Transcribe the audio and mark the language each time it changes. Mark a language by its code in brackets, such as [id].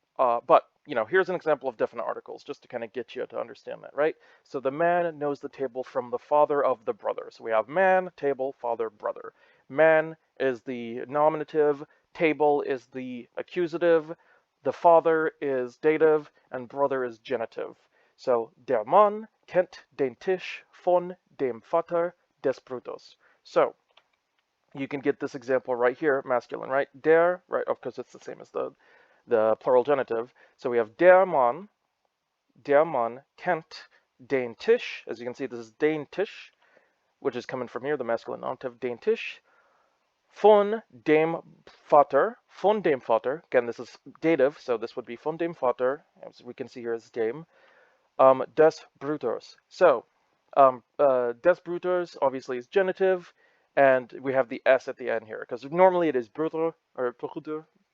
[en] But, here's an example of definite articles, just to kind of get you to understand that, right? So the man knows the table from the father of the brother. So we have man, table, father, brother. Man is the nominative, table is the accusative, the father is dative, and brother is genitive. [de] So der Mann kennt den Tisch von dem Vater des Bruders. [en] So you can get this example right here, masculine, right? Der, right? Of course, it's the same as the plural genitive. So we have [de] der Mann kennt den Tisch. [en] As you can see, this is [de] den Tisch, [en] which is coming from here, the masculine nominative, den Tisch. [de] Von dem Vater, [en] again, this is dative, so this would be [de] von dem Vater, [en] as we can see here as dem, [de] des Bruders. [en] So, [de] des Bruders [en] obviously is genitive, and we have the S at the end here, because normally it is Bruder, or Bruder.